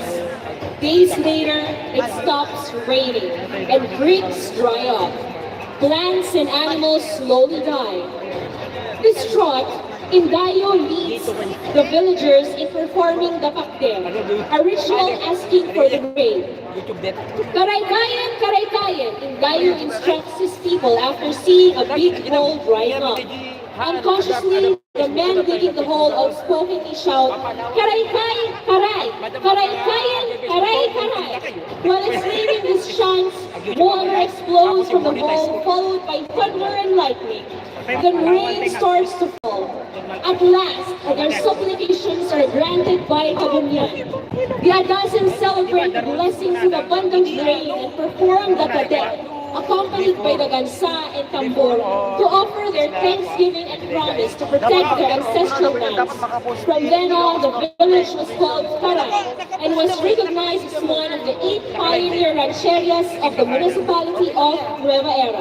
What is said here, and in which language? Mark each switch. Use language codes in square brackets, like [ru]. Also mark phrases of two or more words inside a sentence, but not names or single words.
[en] Days later, it stops raining and creeks dry up. Plants and animals slowly die. Distraught, Indayo leads the villagers in performing the pakdem, a ritual asking for the rain. Karaykayan, karaykayan, Indayo instructs his people after seeing a big hole drying up. Unconsciously, the men digging the hole outspokenly shout, "Karaykay, karay! Karaykayan, karay, karay!" While exclaiming these chants, water explodes from the hole, followed by thunder and lightning. Then rain starts to fall. At last, their supplications are granted by Kabunyan. The Adasan celebrate the blessings of abundant rain and perform the kadet, a accompanied by the gansa and tambor, to offer their thanksgiving and promise to protect their ancestral lands. From then on, the village was called Taray and was recognized as one of the 8 pioneer rancherias of the municipality of Nueva Era.